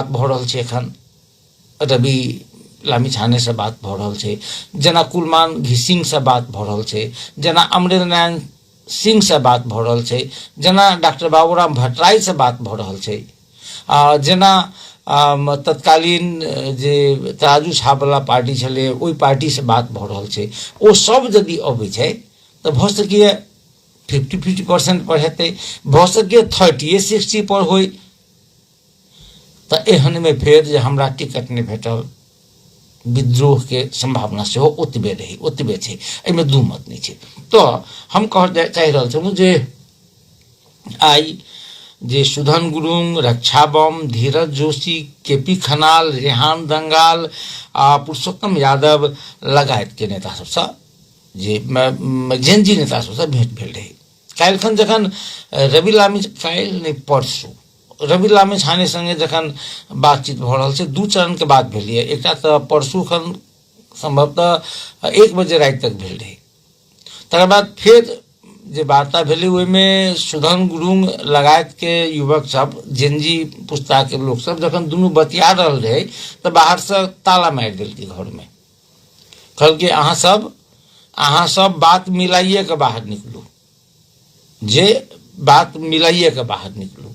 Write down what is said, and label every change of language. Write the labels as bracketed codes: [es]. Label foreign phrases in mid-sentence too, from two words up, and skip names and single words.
[mai] भ रहल छै एखन रवि लामिछाने से बात भ रहल छै, जना कुलमान घिसिंग से बात भ रहल छै, जना अमरेंद्र नारायण सिंह से बात भ रहल छै, जना डॉक्टर बाबूराम भट्टराई से बात भ रहल छै, जना तत्कालीन जे तराजू छाप वाला पार्टी छलै ओहि पार्टी से बात भ रहल छै, ओ सब यदि अबै छै तऽ भऽ सकैए 50-50% पर हेतै, भऽ सकैए 30-60 पर होय। तऽ एहन में फेर जे हमरा टिकट नहीं भेटल, विद्रोह के संभावना से ओतबे छै, एहिमे दू मत नहीं छै। तो हम कह चाहि रहल छलहुँ जे आई जे सुधन गुरुङ, रक्षा बम, धीरज जोशी, केपी खनाल, रेहान दंगाल आ पुरुषोत्तम यादव लगायत के नेता सबसँ जे जेनजी नेता सबसँ भेंट भेल रही। काल्हिखन जखन रवि लामिछाने संगे जखन बातचीत भऽ रहल छै, 2 चरण के बात भेलिए। एकटा तऽ परसू खन संभवतः 1 बजे राति तक भेल रही, तकर बाद फिर जे वार्ता भेलै ओहिमे सुधन गुरुङ लगायत के युवक सब, जेनजी पुस्ता के लोक सब जखन दुनू बतिया रहल रहे तऽ बाहर से ताला मारि देलकै घर में, कहलकै अहाँ सब बात मिलाइए के बाहर निकलू, जे बात मिलाइए के बाहर निकलू।